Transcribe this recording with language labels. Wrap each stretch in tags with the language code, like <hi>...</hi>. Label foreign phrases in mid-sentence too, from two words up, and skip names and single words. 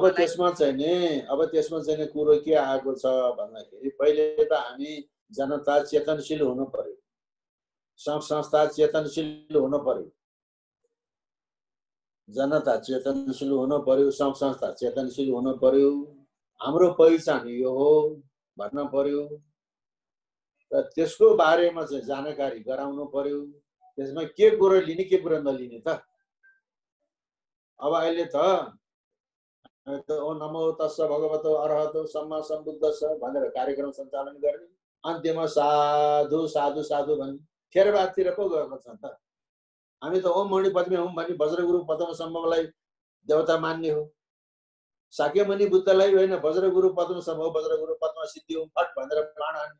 <ne>अब त्यसमा चाहिँ नि कुरो के आएको छ भन्दाखेरि पहिले त हामी जनता चेतनशील हुनु पर्यो, सङ्घ संस्था चेतनशील हुनु पर्यो, जनता चेतनशील हुनु पर्यो, सङ्घ संस्था चेतनशील हुनु पर्यो। हाम्रो पहिचान यो हो भन्न पर्यो र त्यसको बारेमा चाहिँ जानकारी गराउनु पर्यो। त्यसमा के कुरो लिने के कुरो नलिने त। अब अहिले त ओ</ne> <pi>नमो तस्स भगवतो अरहतो सम्मा सम्बुद्धस्स</pi> <ne>भनेर कार्यक्रम सञ्चालन गर्ने, अन्त्यमा</ne> <pi>साधु साधु साधु</pi> <ne>भन्ने थेरवादतिर पो गएको छ त। हामी त</ne> <sa>ओम मणि पद्मे हुम</sa> <ne>भन्ने वज्रगुरु पद्म सम्भवलाई देवता मान्ने हो, शाक्यमुनि बुद्धलाई होइन वज्रगुरु पद्म सम्भव</ne> <sa>वज्रगुरु पद्म सिद्धि हुम फट</sa> <ne>भनेर प्राण हान्ने।</ne>